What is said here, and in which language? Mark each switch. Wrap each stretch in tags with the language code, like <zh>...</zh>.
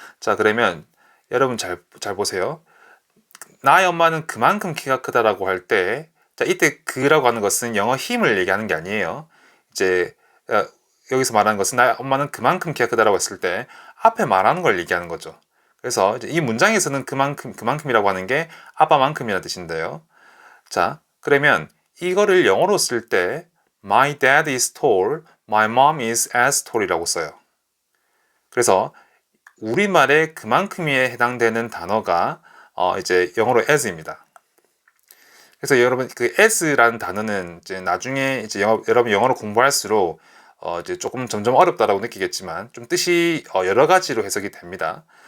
<ko>자, 그러면 여러분 잘 보세요. 나의 엄마는 그만큼 키가 크다라고 할 때, 자, 이때 그라고 하는 것은 영어 힘을 얘기하는 게 아니에요. 이제 여기서 말하는 것은 나의 엄마는 그만큼 키가 크다라고 했을 때 앞에 말하는 걸 얘기하는 거죠. 그래서 이제 이 문장에서는 그만큼이라고 하는 게 아빠만큼이라는 뜻인데요. 자, 그러면 이거를 영어로 쓸 때</ko> <en>My dad is tall, my mom is as tall이라고 써요.</en> <ko>그래서 우리말에 그만큼에 해당되는 단어가 이제 영어로 as입니다. 그래서 여러분 그 as라는 단어는 이제 나중에 이제 여러분 영어를 공부할수록 이제 조금 점점 어렵다라고 느끼겠지만 좀 뜻이 여러 가지로 해석이 됩니다.</ko>